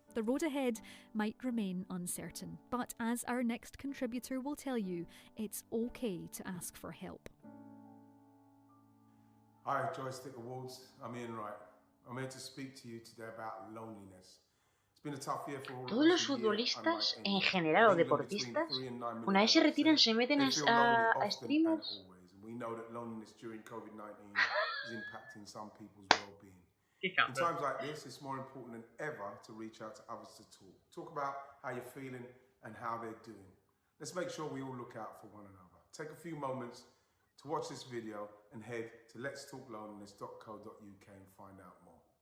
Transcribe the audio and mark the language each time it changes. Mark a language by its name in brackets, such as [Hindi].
[English] The road ahead might remain uncertain, but as our next contributor will tell you, it's okay to ask for help. Hi, Joystick Awards. I'm Ian Wright. I'm here to speak to you today about loneliness. It's been a tough year for all of us. [Spanish] Todos los futbolistas, en general, o deportistas, una vez se retiran, se meten a streamers. [English] We know that loneliness during COVID-19 is impacting some people's well-being. In times like this, it's more important than ever to reach out to others to talk about how you're feeling and how they're doing. Let's make sure we all look out for one another. Take a few moments to watch this video and head to letstalkloneliness.co.uk and find out more.